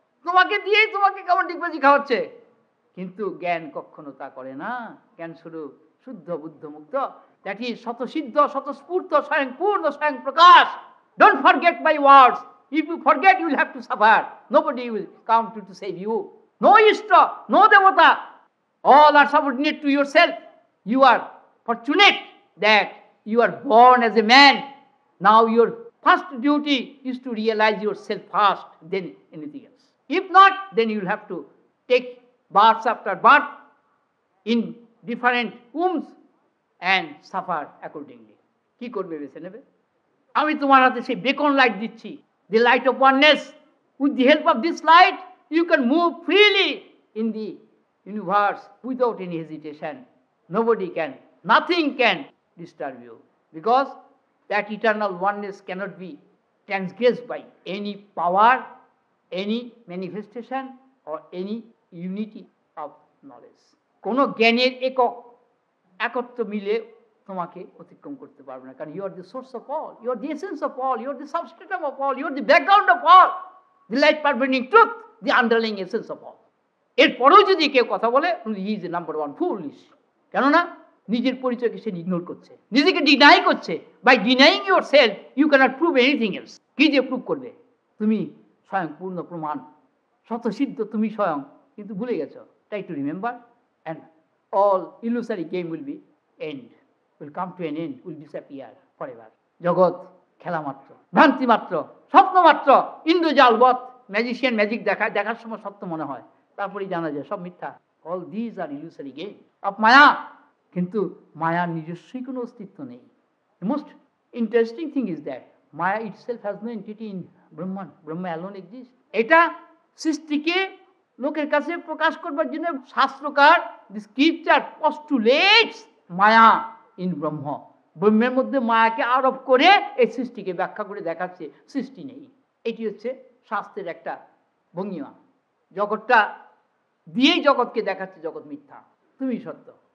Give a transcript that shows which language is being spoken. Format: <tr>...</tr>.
<bn>তোমাকে দিয়েই তোমাকে কেমন ডিগবাজি খাওয়াচ্ছে। কিন্তু জ্ঞান কখনো তা করে না। জ্ঞান স্বরূপ শুদ্ধ বুদ্ধ মুক্ত, দ্যাট ইজ স্বতঃসিদ্ধ স্বতঃস্ফূর্ত স্বয়ং পূর্ণ স্বয়ং প্রকাশ।</bn> <en>Don't forget my words. If you forget you will have to suffer. Nobody will come to save you. No ইষ্ট, no দেবতা, all are subordinate to yourself. You are fortunate that you are born as a man. Now your first duty is to realize yourself first, then anything else. If not, then you will have to take birth after birth in different wombs and suffer accordingly.</en> <bn>কি করবে? বেছে নেবে। আমি তোমার হাতে সেই beacon light দিচ্ছি,</bn> <en>the light of oneness. With the help of this light you can move freely in the universe without any hesitation. Nobody can, nothing can disturb you, because that eternal oneness cannot be transgressed by any power, any manifestation or any unity of knowledge.</en> <bn>কোনো জ্ঞানের একত্ব মিলে তোমাকে অতিক্রম করতে পারবে না, কারণ</bn> <en>You are the source of all, you are the essence of all, you are the substratum of all, you are the background of all, the light pervading truth, the underlying essence of all.</en> <bn>এরপরেও যদি কেউ কথা বলে,</bn> <en>He is number one foolish.</en> <bn>কেননা নিজের পরিচয়কে সে ignore করছে, নিজেকে ডিনাই করছে।</bn> <en>By denying yourself you cannot prove anything else.</en> <bn>কি যে প্রুভ করবে? তুমি স্বয়ং পূর্ণ প্রমাণ, স্বতঃসিদ্ধ তুমি স্বয়ং, কিন্তু ভুলে গেছো।</bn> <en>Try to remember and all illusory game will be end, will come to an end, will disappear forever.</en> <bn>জগৎ খেলা মাত্র, ভ্রান্তি মাত্র, স্বপ্ন মাত্র, ইন্দ্রজালবৎ। ম্যাজিশিয়ান ম্যাজিক দেখার সময় সত্য মনে হয়, তারপরেই জানা যায় সব মিথ্যা।</bn> <en>All these are illusory game of maya.</en> <bn>কিন্তু মায়ার নিজস্বই কোনো অস্তিত্ব নেই।</bn> <en>The most interesting thing is that Maya itself has no entity in Brahman. Brahma alone exists.</en> <bn>এটা সৃষ্টিকে লোকের কাছে প্রকাশ করবার জন্য শাস্ত্রকার,</bn> <en>the scripture postulates maya in Brahma.</en> <bn>ব্রহ্মের মধ্যে মায়াকে আরোপ করে এই সৃষ্টিকে ব্যাখ্যা করে দেখাচ্ছে সৃষ্টি নেই। এটি হচ্ছে শাস্ত্রের একটা ভঙ্গিমা। জগৎটা দিয়েই জগৎকে দেখাচ্ছে জগৎ মিথ্যা, তুমি সত্য।</bn>